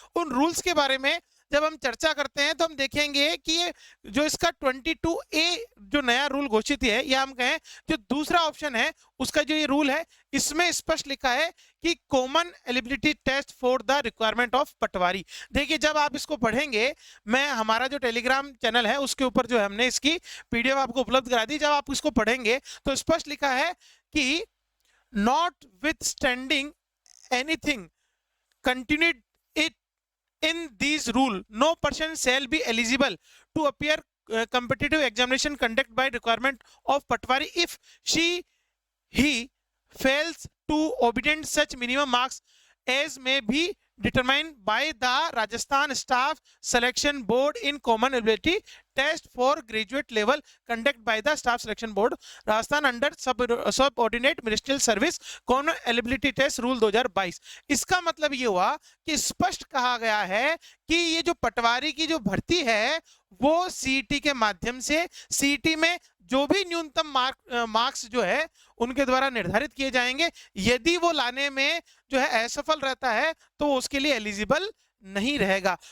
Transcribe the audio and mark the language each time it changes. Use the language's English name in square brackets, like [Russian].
[Hindi] उन रूल्स के बारे में जब हम चर्चा करते हैं तो हम देखेंगे कि ये जो इसका 22A जो नया रूल घोषित है, या हम कहें जो दूसरा ऑप्शन है उसका जो ये रूल है, इसमें स्पष्ट लिखा है कि common eligibility test for the requirement of पटवारी। देखिए, जब आप इसको पढ़ेंगे, मैं हमारा जो टेलीग्राम चैनल है उसके ऊपर जो है हमने इसकी पीडीएफ आपको उपलब्ध करा दी। जब आप इसको पढ़ेंगे तो स्पष्ट लिखा है कि [English] notwithstanding anything continued it in these rule, no person shall be eligible to appear competitive examination conducted by requirement of patwari if he fails to obtain such minimum marks as may be determined by the Rajasthan Staff Selection Board in common ability test for graduate level conducted by the Staff Selection Board Rajasthan under subordinate ministerial service common eligibility test rule 2022। [Hindi] इसका मतलब ये हुआ कि स्पष्ट कहा गया है कि ये जो पटवारी की जो भर्ती है वो सीईटी के माध्यम से, सीईटी में जो भी न्यूनतम मार्क्स जो है उनके द्वारा निर्धारित किए जाएंगे। यदि वो लाने में जो है असफल रहता है तो उसके लिए एलिजिबल नहीं रहेगा।